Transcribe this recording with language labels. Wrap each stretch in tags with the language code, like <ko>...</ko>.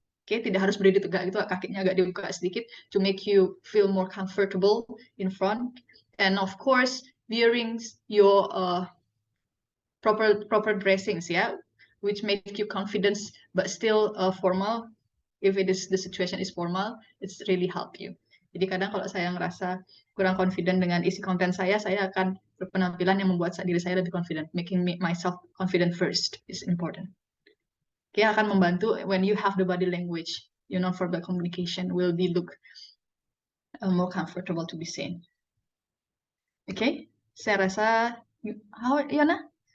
<id>Okay, tidak harus berdiri tegak gitu, kakinya agak dibuka sedikit</id> <en>to make you feel more comfortable in front. And of course, wearing your proper dressings, yeah, which make you confident but still formal. If the situation is formal, it's really help you.</en> <id>Jadi kadang kalau saya ngerasa kurang confident dengan isi konten saya akan berpenampilan yang membuat diri saya lebih confident.</id> <en>Making myself confident first is important. Okay,</en> <id>akan membantu</id> <en>when you have the body language, your non-verbal communication will be look more comfortable to be seen.</en> <id>Okay, saya rasa, how, Yona?</id>